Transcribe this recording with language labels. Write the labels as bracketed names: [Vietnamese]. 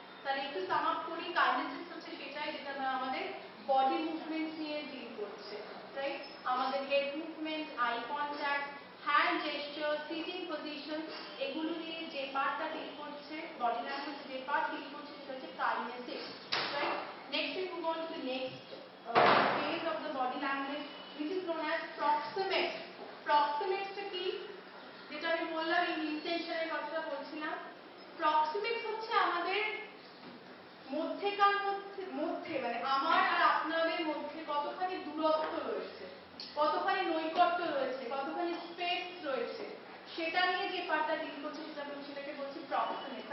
[Bangla] তাহলে একটু sum up করি, কাইনেসিস হচ্ছে সেটাই যেটা আমাদের বডি মুভমেন্ট নিয়ে ডিল করছে, রাইট? আমাদের head movement, eye contact, hand gesture, sitting position, এগুলো নিয়ে যে পার্টটা ডিল করছে, বডি ল্যাঙ্গুয়েজ যে পার্ট ডিল করছে সেটা হচ্ছে kinesis, right? [English] Next we move on to the next phase of the body language which is known as proximate. [Bangla] Proximate কি, যেটা আমি বললাম এই ইন্টেনশনের কথাটা বলছিলাম। প্রক্সিমিক্স হচ্ছে আমাদের মধ্যেকার মধ্যে মানে আমার আর আপনাদের মধ্যে কতখানি দূরত্ব রয়েছে, কতখানি নৈকট্য রয়েছে, কতখানি স্পেস রয়েছে, সেটা নিয়ে যে পার্টটা ডিল করছে সেটাকে বলছি প্রক্সিমিক্স।